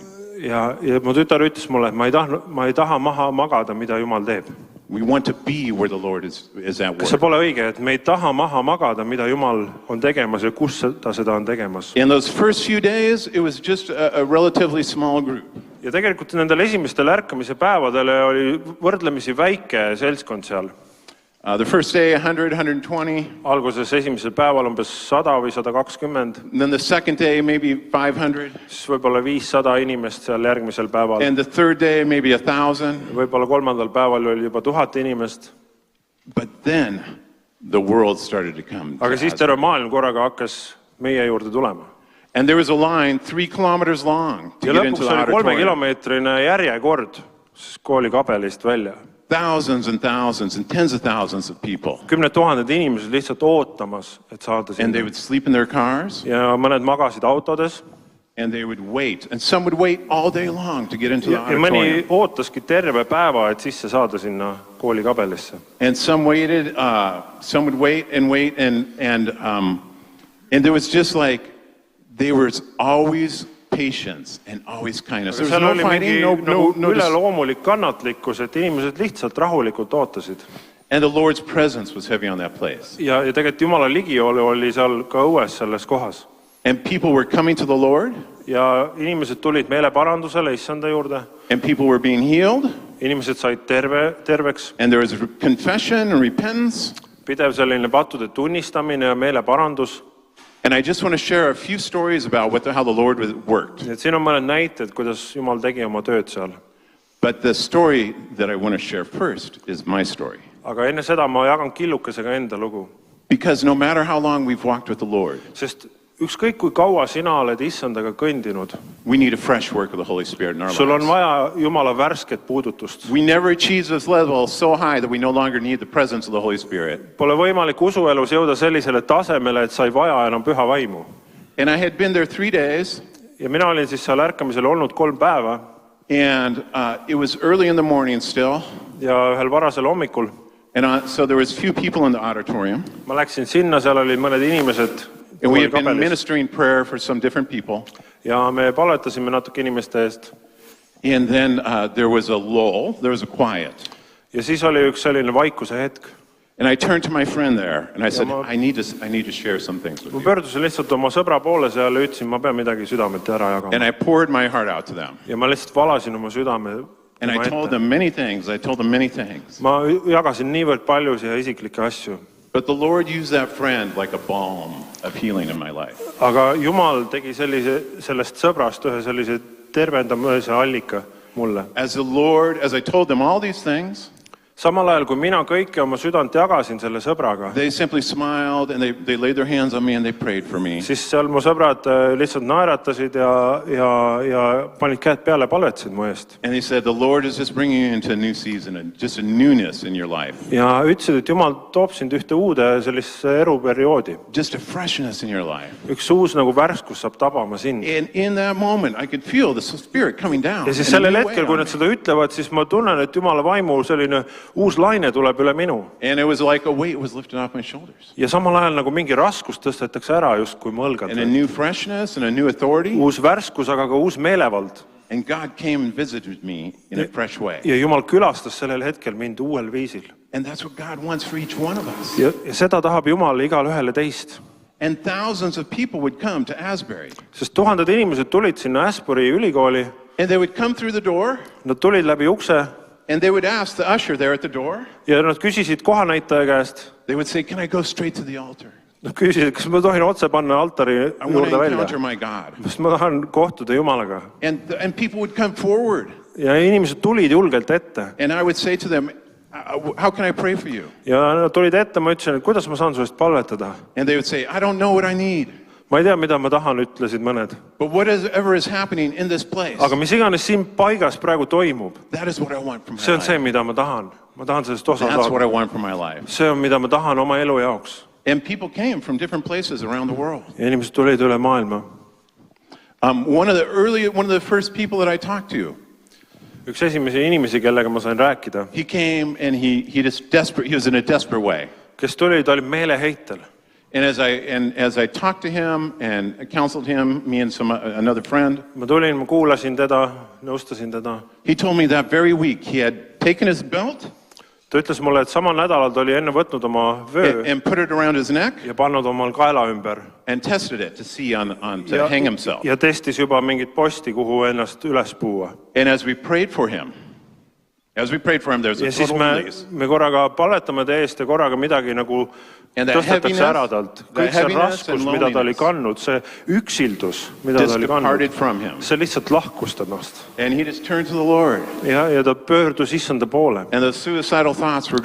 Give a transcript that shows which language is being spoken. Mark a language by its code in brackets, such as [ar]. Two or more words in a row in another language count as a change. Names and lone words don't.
[et] Ja mu tütar ütles mulle, et ma ei taha maha magada, mida Jumal teeb. [en] We want to be where the Lord is at [et] Kas see [en] work. [et] pole õige, et me ei taha maha magada, mida Jumal on tegemas ja kus ta seda on tegemas? [en] In those first few days, it was just a relatively small group. [et] Ja tegelikult nendel esimestel ärkamise päevadel oli võrdlemisi väike seltskond seal. [en] The first day, 100, 120. [et] Alguses esimesel päeval umbes 100 või 120, [en] Then the second day, maybe 500. [et] siis võib-olla 500 inimest seal järgmisel päeval. [en] And the third day, maybe 1,000. [et] Võib-olla kolmandal päeval oli juba 1000 inimest. [en] But then the world started to come. [et] Aga siis terve maailm korraga hakkas meie juurde tulema. [en] And there was a line 3 kilometers long to [et] Ja [en] get into [et] lõpuks [en] the [et] oli 3 [en] auditorium. [et] kilomeetrine järjekord kooli kabelist välja. [en] Thousands and thousands and tens of thousands of people. [et] 10 000 inimesed lihtsalt ootamas, et saada [en] And they [et] sinna. [en] would sleep in their cars [et] Ja mõned magasid autodes. [en] and they would wait. And some would wait all day long to get into the [et] Ja mõni [en] auditorium. [et] ootaski terve päeva, et sisse saada sinna kooli kabelisse. [en] And some waited, some would wait and wait. And there was just like, there was always patience and always kindness. There was [et] Seal [en] no [et] oli mingi [en] fighting, no [et] üleloomulik kannatlikkus, et inimesed lihtsalt rahulikult ootasid. [en] and the Lord's presence was heavy on that place. [et] Ja tegelikult Jumala ligiolu oli seal ka õues selles kohas. [en] And people were coming to the Lord, [et] Ja inimesed tulid meeleparandusele issanda juurde. [en] and people were being healed, [et] Inimesed said terveks. [en] and there was confession and repentance. [et] Pidev selline pattude tunnistamine ja meeleparandus. [en] And I just want to share a few stories about how the Lord worked. [et] Et siin on mõned näited, kuidas Jumal tegi oma tööd seal. [en] But the story that I want to share first is my story. [et] Aga enne seda ma jagan killukesega enda lugu. [en] Because no matter how long we've walked with the Lord, [et] Sest ükskõik kui kaua sina oled issandaga kõndinud, [en] we need a fresh work of the Holy Spirit in our [et] sul on [en] lives. [et] vaja Jumala värsket puudutust. [en] We never achieve this level so high that we no longer need the presence of the Holy Spirit. [et] Pole võimalik usuelus jõuda sellisele tasemele, et sa ei vaja enam püha vaimu. [en] And I had been there 3 days, [et] Ja mina olin siis seal ärkamisel olnud 3 päeva [en] and it was early in the morning still. [et] ja ühel varasel hommikul [en] And so there was few people in the auditorium. [et] ma läksin sinna, seal olid mõned inimesed [en] And we had been [et] kabelis. [en] ministering prayer for some different people. [et] Ja me palvetasime natuke inimeste eest. [en] And then there was a lull, there was a quiet. [et] Ja siis oli üks selline vaikuse hetk. [en] And I turned to my friend there and I said, [et] ma- [en] I need to share some things with [et] Ma [en] you. [et] pöördusin lihtsalt oma sõbra poole seal ja ütlesin, ma pean midagi südamelt ära [en] And [et] jagama. [en] I poured my heart out to them. [et] Ja ma lihtsalt valasin oma südame [en] And [et] tema [en] I told [et] ette. [en] them many things. I told them many things. [et] Ma jagasin niivõrd paljusid ja isiklikke asju. [en] But the Lord used that friend like a balm of healing in my life. [et] Aga Jumal tegi sellest sõbrast ühe sellise tervendamise allika mulle. [en] As I told them all these things, [et] Samal ajal, kui mina kõike oma südant jagasin selle sõbraga, [en] they simply smiled and they laid their hands on me and they prayed for me. [et] siis seal mu sõbrad lihtsalt naeratasid ja panid käed peale, palvetasid mu eest. [en] And they said, the Lord is just bringing you into a new season and just a newness in your life. [et] Ja ütlesid, et Jumal toob sind ühte uude sellise eluperioodi. [en] Just a freshness in your life. [et] Üks uus nagu värskus saab tabama sind. [en] And in that moment, I could feel the Spirit coming down. [et] Ja siis [en] in a [et] sellel [en] new way [et] hetkel, kui [en] on [et] nad [en] me. [et] seda ütlevad, siis ma tunnen, et Jumala vaimu selline uus laine tuleb üle minu. [en] And it was like a weight was lifted off my shoulders. [et] Ja samal ajal nagu mingi raskus tõstetakse ära justkui mu [en] And a [et] õlgalt. [en] new freshness and a new authority. [et] Uus värskus, aga ka uus meelevald. [en] And God came and visited me in a fresh way. [et] Ja Jumal külastas sellel hetkel mind uuel viisil. [en] And that's what God wants for each one of us. [et] Ja seda tahab Jumal igale ühele teist. [en] And thousands of people would come to Asbury. [et] Sest tuhanded inimesed tulid sinna Asbury ülikooli. [en] And they would come through the door [et] Nad tulid läbi ukse [en] and they would ask the usher there at the door. [et] ja nad küsisid kohanäitaja käest. [en] They would say, can I go straight to the altar? [et] Nad küsisid, kas ma tohin otse panna altari [en] I want [et] juurde [en] to [et] välja. [en] encounter my God. [et] Sest ma tahan kohtuda Jumalaga. [en] And people would come forward. [et] Ja inimesed tulid julgelt ette. [en] And I would say to them, how can I pray for you? [et] Ja nad tulid ette, ma ütlesin, et kuidas ma saan su eest palvetada. [en] And they would say, I don't know what I need. [et] ma ei tea, mida ma tahan, ütlesid mõned. [en] But whatever is happening in this place, [et] Aga mis iganes siin paigas praegu toimub, [en] that is what I want for my [et] see on see, [en] life. [et] mida ma tahan. Ma tahan sellest osa [en] That's what I [et] saada. [en] want for my life. [et] See on, mida ma tahan oma elu jaoks. [en] And people came from different places around the world. [et] Ja inimesed tulid üle maailma. [en] One of the first people that I talked to, [et] Üks esimesi inimesi, kellega ma sain rääkida, [en] he came and he was in a desperate way. [et] kes tuli, ta oli meeleheitel. [en] And as I talked to him and counseled him, me and another friend, [et] Ma tulin, ma kuulasin teda, nõustasin teda. [en] he told me that very week he had taken his belt [et] Ta ütles mulle, et samal nädalal ta oli enne võtnud oma vöö [en] and put it around his neck [et] ja pannud omal kaela ümber. [en] and tested it to see to hang himself. [et] Ja testis juba mingit posti, kuhu ennast üles puua. [en] And as we prayed for him, there's a [et] Ja siis [en] total release. [et] me korraga palvetame ta eest ja korraga midagi nagu [en] And that [et] tõstetakse ära talt. Kõik see [en] heaviness and [et] raskus, mida ta oli [en] loneliness [et] kandnud, see üksildus, mida [en] just [et] ta oli [en] departed [et] kandnud, [en] from him. [et] see lihtsalt lahkus temast. [en] And he just turned to the Lord. [et] Ja ta pöördus issanda poole. [en] And the suicidal thoughts were